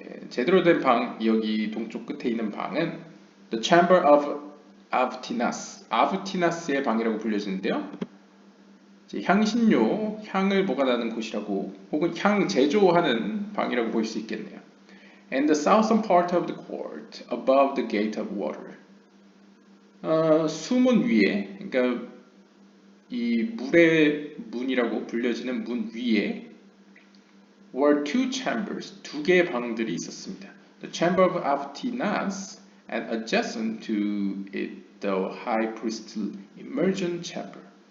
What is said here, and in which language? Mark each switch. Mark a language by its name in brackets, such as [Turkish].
[Korean] 제대로 된 방, 여기 동쪽 끝에 있는 방은 The Chamber of Avtinas, 아브티나스의 방이라고 불려지는데요. 향신료, 향을 보관하는 곳이라고 혹은 향 제조하는 방이라고 볼 수 있겠네요. [English] And the southern part of the court, above the gate of water. [Korean] 수문 위에, 그러니까 이 물의 문이라고 불려지는 문 위에 [English] were two chambers, [Korean] 두 개의 방들이 있었습니다. [English] The chamber of Avtinas and adjacent to it the high priest's immersion chamber.